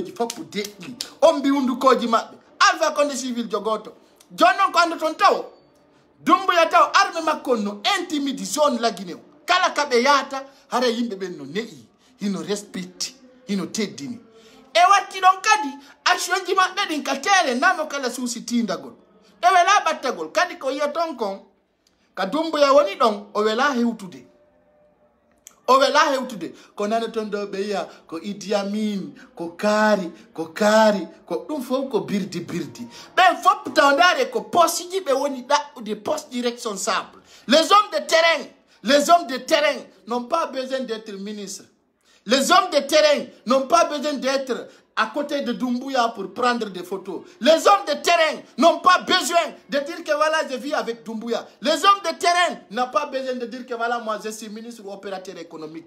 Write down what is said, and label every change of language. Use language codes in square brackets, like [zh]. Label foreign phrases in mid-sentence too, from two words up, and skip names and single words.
[ff] ji foppo deƴƴi on mbi hundukoji maɓɓe Alpha Condé civil jogoto jonnon ko anda toon taw Dumbuya taw armée makko no intimide zone la Guinée kala kaɓe yahata hara yimɓe ɓen no ne'i hino respecti hino teddini e watti ɗon kadi action ji maɓɓe ɗin ka tere namo kala suusi tindagol ɗe wela ɓattagol kadi ko yiya ton kon ka Dumbuya woni ɗon o wela hewtude ko nane ton ɗo ɓe yiya ko Idi Amin ko kaari ko ɗum fof ko birdi ɓen fof tawdare ko poste ji ɓe woni ɗaɓɓude poste ji responsable [fr] les hommes de terrain n'ont pas besoin d'être ministres Les hommes de terrain n'ont pas besoin d'être à côté de Doumbouya pour prendre des photos. Les hommes de terrain n'ont pas besoin de dire que voilà, je vis avec Doumbouya. Les hommes de terrain n'ont pas besoin de dire que voilà, moi je suis ministre ou opérateur économique.